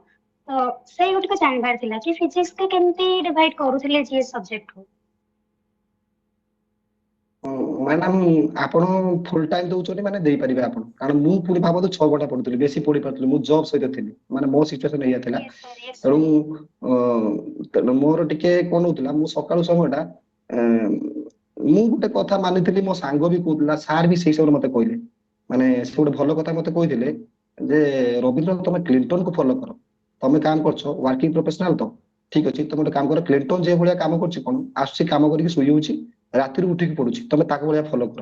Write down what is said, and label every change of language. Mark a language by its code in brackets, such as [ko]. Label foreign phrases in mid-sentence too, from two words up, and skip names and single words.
[or] ତ ସେଇ ଗୋଟିକ ଜାଣିବାର ଥିଲା କି ଫିଜିକ୍ସ କୁ କେମିତି ଡିଭାଇଡ କରୁଥିଲେ ଜିଏସ୍ ସବଜେକ୍ଟକୁ। ମ୍ୟାଡାମ ଆପଣ [en] full time [or] ଦଉଛନ୍ତି ମାନେ ଦେଇପାରିବେ ଆପଣ, କାରଣ ମୁଁ ପୁଣି ଭାବନ୍ତୁ 6 ଘଣ୍ଟା ପଢୁଥିଲି, ବେଶୀ ପଢି ପାରୁଥିଲି, ମୁଁ ଜବ୍ ସହିତ ଥିଲି, ମାନେ ମୋ ସିଚୁଏସନ ଏଇଆ ଥିଲା। [en] Yes sir, yes [or] ତେଣୁ [en] sir. [or] ତେଣୁ ମୋର ଟିକେ କଣ ହଉଥିଲା, ମୁଁ ସକାଳୁ ସମୟଟା ମୁଁ ଗୋଟେ କଥା ମାନିଥିଲି, ମୋ ସାଙ୍ଗ ବି କହୁଥିଲା, ସାର୍ ବି ସେଇ ସମୟରେ ମତେ କହିଲେ, ମାନେ ସେ ଗୋଟେ ଭଲ କଥା ମତେ କହିଥିଲେ ଯେ ରବୀନ୍ଦ୍ର ତମେ କ୍ଲିଣ୍ଟନକୁ ଫଲୋ କର, ତମେ କାମ କରୁଛ [en] working professional [or] ତ ଠିକ ଅଛି, ତମେ ଗୋଟେ କାମ କର, କ୍ଲିଣ୍ଟନ ଯେ ଭଳିଆ କାମ କରୁଛି, କଣ ଆସୁଛି କାମ କରିକି ଶୋଇଯାଉଛି, ରାତିରୁ ଉଠିକି ପଡୁଛି, ତମେ ତାକୁ ଭଳିଆ ଫଲୋ କର।